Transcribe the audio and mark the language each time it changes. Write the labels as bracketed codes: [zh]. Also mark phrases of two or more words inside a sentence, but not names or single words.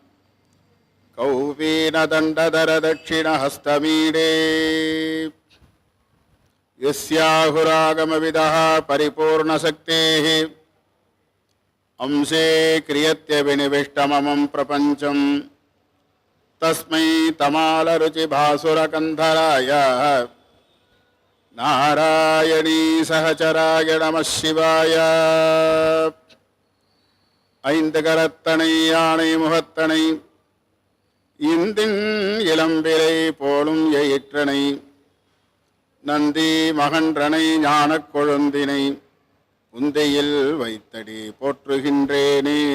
[sa] कौपीनदण्डधरदक्षिणहस्तमीडे यस्याहुरागमविदः परिपूर्णशक्तेः अंशे क्रियत्यविनिविष्टममं प्रपञ्चं तस्मै तमालरुचिभासुरकन्धराय नारायणी सहचराय नमः शिवाय। [ta] ஐந்து கரத்தனை யானை முகத்தனை இந்தின் இளம்பிரை போலும் எயிற்றனை நந்தி மகன்றனை ஞானக் கொழுந்தினை உந்தையில் வைத்தடி போற்றுகின்றேனே.